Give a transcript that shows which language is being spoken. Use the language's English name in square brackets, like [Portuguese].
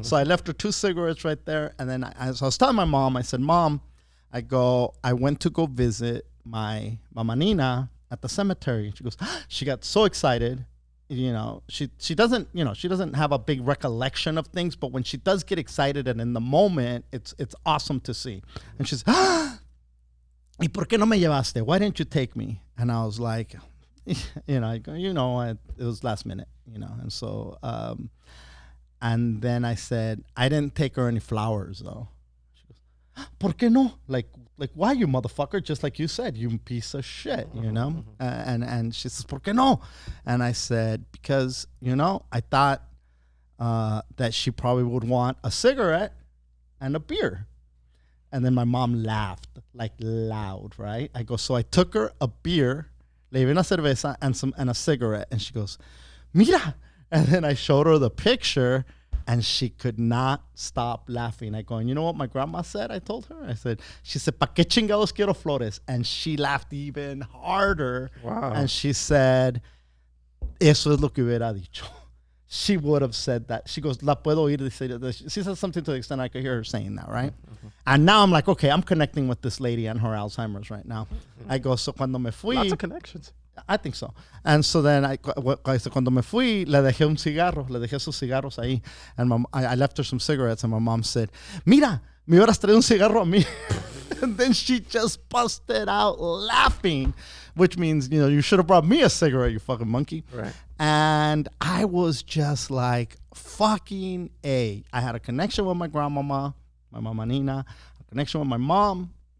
[English] So I left her 2 cigarettes right there, and then I was telling my mom, I said, Mom, I went to go visit my Mama Nina at the cemetery. She goes, she got so excited. You know, she doesn't have a big recollection of things, but when she does get excited and in the moment, it's awesome to see. And she's, [Spanish] ¿Y por qué no me llevaste? [English] Why didn't you take me? And I was like, you know, it was last minute, you know. And so, and then I said, I didn't take her any flowers though. [Spanish] ¿Por qué no? [English] Like, why, you motherfucker? Just like you said, you piece of shit, you know? And she says, [Spanish] ¿por qué no? [English] And I said, because, you know, I thought that she probably would want a cigarette and a beer. And then my mom laughed, like loud, right? I go, so I took her a beer, [Spanish] le llevé una cerveza [English] and a cigarette. And she goes, [Spanish] mira. [English] And then I showed her the picture, and she could not stop laughing. I go, and you know what my grandma said? I told her. She said, [Spanish] ¿pa qué chingados quiero flores? [English] And she laughed even harder. Wow. And she said, [Spanish] eso es lo que hubiera dicho. [English] She would have said that. She goes, [Spanish] la puedo oír. [English] She said something to the extent I could hear her saying that, right? Mm-hmm. And now I'm like, okay, I'm connecting with this lady and her Alzheimer's right now. Mm-hmm. I go, so [Spanish] cuando me fui. [English] Lots of connections. I think so. And so then [Spanish] cuando me fui, le dejé un cigarro, le dejé sus cigarros ahí. [English] And I left her some cigarettes, and my mom said, [Spanish] "Mira, me hubieras traído un cigarro a mí." [English] And then she just busted out laughing, which means, you should have brought me a cigarette, you fucking monkey. Right. And I was just like, fucking A. I had a connection with my grandmama, my mama Nina, a connection with my mom.